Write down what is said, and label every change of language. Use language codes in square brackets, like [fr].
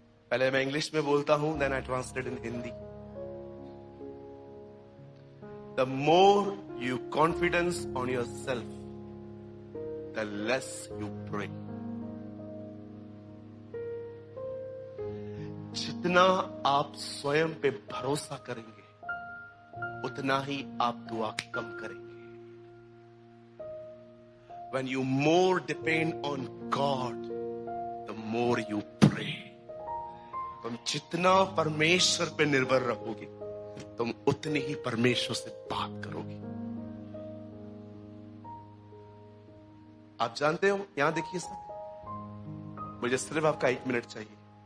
[hi] पहले मैं इंग्लिश में बोलता हूं, [en] Then I translate in Hindi. The more you confidence on yourself, the less you pray. [hi] जितना आप स्वयं पे भरोसा करेंगे, उतना ही आप दुआ कम करेंगे। [en] When you more depend on God, the more you pray. [hi] तुम जितना परमेश्वर पे निर्भर रहोगे, तुम उतनी ही परमेश्वर से बात करोगे। आप जानते हो, यहां देखिए सर, मुझे सिर्फ आपका 1 मिनट चाहिए।